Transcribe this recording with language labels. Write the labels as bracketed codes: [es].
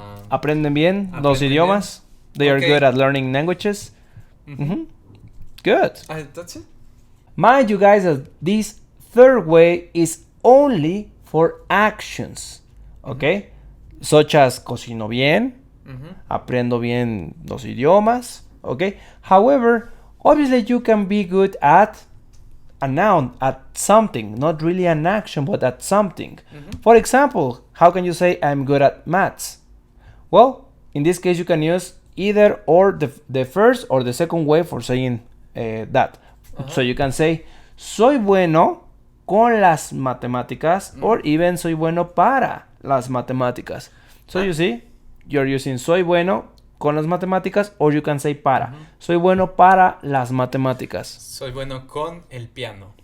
[es] Aprenden bien los Aprenden idiomas. [en] They are Okay. good at learning languages. Mhm. Good. That's it. Mind you guys that this third way is only for actions. Okay? Such as [es] cocino bien, [en] Mhm. [es] aprendo bien los idiomas. [en] Okay? However, obviously you can be good at a noun, at something, not really an action, but at something. Mhm. For example, how can you say I'm good at maths? Well, in this case, you can use either or the first or the second way for saying that. So you can say [es] soy bueno con las matemáticas [en] or even [es] soy bueno para las matemáticas. [en] So you see, you're using [es] soy bueno con las matemáticas [en] or you can say para. [es] Soy bueno para las matemáticas. Soy bueno con el piano.